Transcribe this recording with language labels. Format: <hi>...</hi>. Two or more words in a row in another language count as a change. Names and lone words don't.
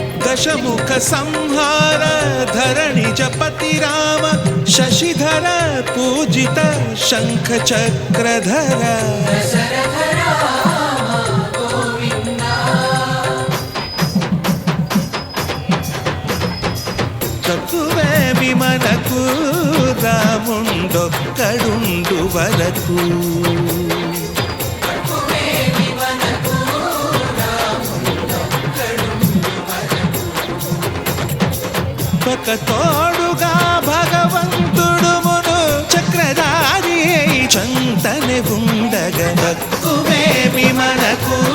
<sa>दशमुख संहार धरणिजपति राम शशिधर पूजित शंख चक्रधर दशरथ राम गोविन्द</sa> <te>తక్కువేమి మనకు రాముండొక్కడుండు వరకు ఒక తోడుగా భగవంతుడు మును చక్రధారి చంతనే ఉండగా తక్కువేమి మనకు</te>